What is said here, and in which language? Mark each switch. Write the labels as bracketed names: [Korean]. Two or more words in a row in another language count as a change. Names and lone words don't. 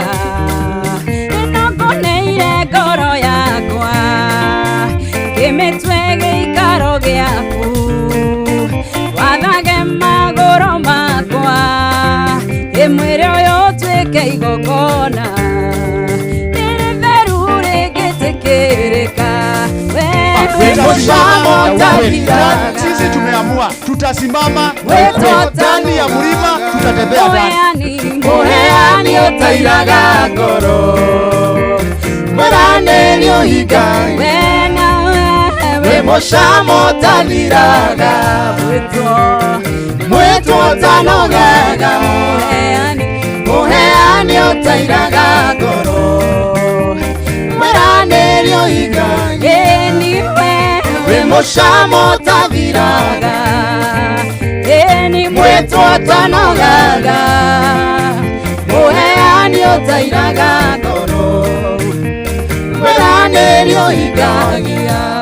[Kikuyu] ĩno ngũneire ngoro yakwa kĩmĩtwe gĩikaro gĩaku wathage magũrũ makwa ĩmwĩre ũyũ ũtuĩke igongona rĩrĩ theru rĩngĩtĩkĩrĩka [Swahili] sisi tumeamua tutasimama ndani ya mlima tutatembea ndani [Kikuyu] muheani utairaga ngoro mweranĩrio hinga wĩ mũcamo ũtathiraga mwĩtwo ũtanogaga muheani utairaga ngoro mweranĩrio hinga wĩ mũcamo ũtathiraga ĩni mwĩtwo ũtanogaga mũheani ũtairaga ngoro mweranĩrio hingagia.